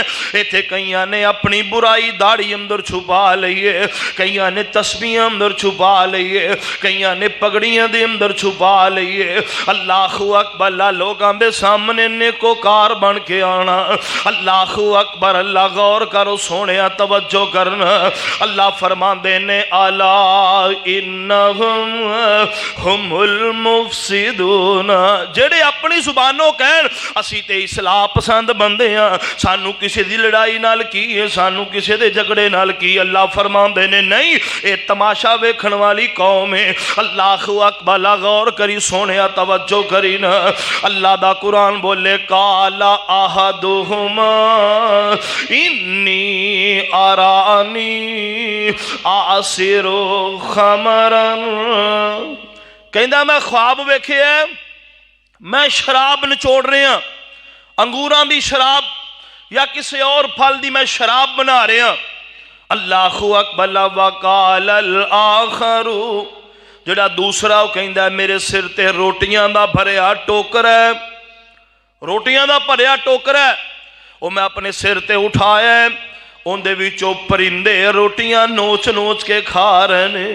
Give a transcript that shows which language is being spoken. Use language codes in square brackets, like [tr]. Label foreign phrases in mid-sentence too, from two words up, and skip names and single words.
[pa] ایتھے کئیاں نے اپنی برائی داڑھی اندر چھپا لئی اے، کئیاں نے تسبیحاں اندر چھپا لئی اے، کئیاں نے پگڑیاں دے اندر چھپا لئی اے. [ar] الله أكبر, [pa] لا لوکاں دے سامنے نیکوکار بن کے آنا. [ar] الله أكبر, [pa] اللہ غور کرو سوہنے توجہ کرنا. اللہ فرماندے نے [ar] ألا إنهم هم المفسدون, [pa] جیہڑے اپنی زبانوں کہن اسی تے اصلاح پسند بندے ہاں، سانوں کسی دی لڑائی نال کی ہے، سانوں کسی دے جھگڑے نال کی. اللہ فرماندے نے نہیں، یہ تماشا ویکھن والی قوم ہے. [ar] الله أكبر, [pa] غور کری سوہنے توجہ کری نا. اللہ دا قرآن بولے [ar] قال أحدهما إني أراني أعصر خمرا, [pa] کہندا میں خواب ویکھے میں شراب نچوڑ رہا، انگوراں دی شراب یا کسی اور پھل دی میں شراب بنا رہا. [ar] الله أكبر، وقال الآخر, [pa] جیہڑا دوسرا وہ کہندا میرے سر تے روٹیاں دا بھریا ٹوکرا ہے، روٹیاں دا بھریا ٹوکرا ہے، وہ میں اپنے سر تے اٹھایا، انہاں دے وچوں پرندے روٹیاں نوچ نوچ کے کھا رہے نے.